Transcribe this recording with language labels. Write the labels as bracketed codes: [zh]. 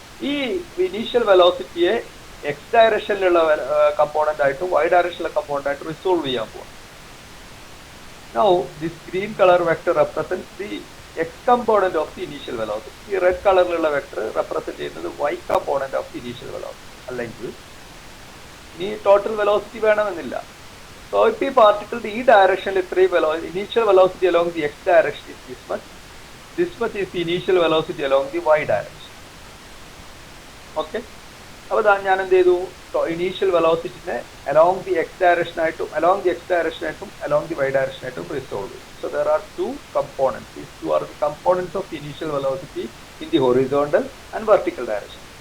[ml] ഈ initial വെലോസിറ്റിയെ X ഡയറക്ഷനിലുള്ള component ആയിട്ടും Y ഡയറക്ഷനിലുള്ള component ആയിട്ടും റിസോൾവ് ചെയ്യാൻ പോവാം. [en] Now this green colour vector represent the x component of the initial velocity. [ml] ഈ red കളറിലുള്ള വെക്ടർ റെപ്രസെന്റ് ചെയ്യുന്നത് [en] Y component of the initial velocity. [ml] അല്ലെങ്കിൽ ഇനി ടോട്ടൽ വെലോസിറ്റി വേണമെന്നില്ല. [en] So if the particle [ml] ഈ ഡയറക്ഷനിൽ ഇത്രയും [en] initial velocity along the x direction is this much is the initial velocity along the y direction. [ml] Okay, അപ്പോൾ ഞാൻ എന്ത് ചെയ്തു, initial വെലോസിറ്റിനെ [en] along the x direction [ml] ആയിട്ടും [en] along the y direction [ml] ആയിട്ടും resolve ചെയ്തു. [en] So there are two components. These two are the components of the initial velocity in the horizontal and vertical direction.